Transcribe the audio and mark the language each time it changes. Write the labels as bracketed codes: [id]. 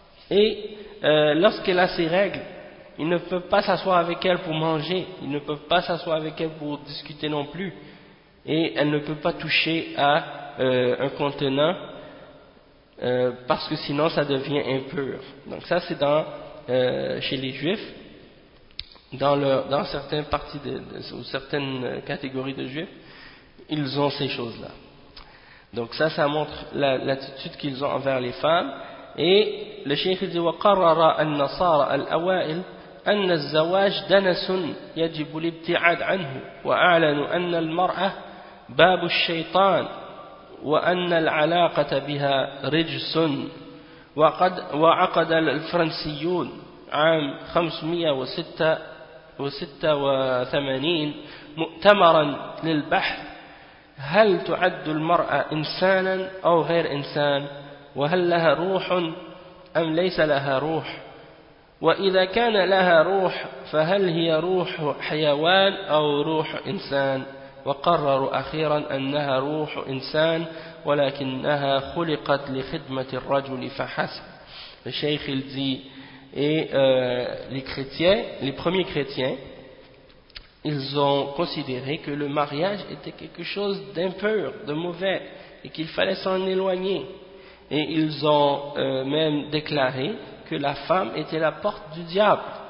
[fr] Et lorsqu'elle a ses règles, il ne peut pas s'asseoir avec elle pour manger, il ne peut pas s'asseoir avec elle pour discuter non plus, et elle ne peut pas toucher à un contenant, parce que sinon ça devient impur. Donc ça c'est dans chez les juifs, dans certaines parties ou certaines catégories de juifs. Ils ont ces choses-là. Donc ça, ça montre l'attitude qu'ils ont envers les femmes. Et le cheikh dit [ar] « وَقَرَّرَ النَّصَارَ الْأَوَائِلِ أَنَّ الزَّوَاجِ دَنَسٌ يَجِبُ الْإِبْتِعَادْ عَنْهُ وَأَعْلَنُ أَنَّ الْمَرْأَةَ بَابُ الشَّيْطَانِ وَأَنَّ الْعَلَاقَةَ بِهَا رِجْسٌ وَعَقَدَ الْفَرَنْسِيُّونَ عام 586 مُؤْتَمَرًا لِلْبَحْثِ هل تعد المرأة إنسانا أو غير إنسان، وهل لها روح أم ليس لها روح، وإذا كان لها روح فهل هي روح حيوان أو روح إنسان، وقرروا أخيرا أنها روح إنسان ولكنها خلقت لخدمة الرجل فحسب. الشيخ الزي [fr] les premiers chrétiens ils ont considéré que le mariage était quelque chose d'impur, de mauvais, et qu'il fallait s'en éloigner. Et ils ont même déclaré que la femme était la porte du diable.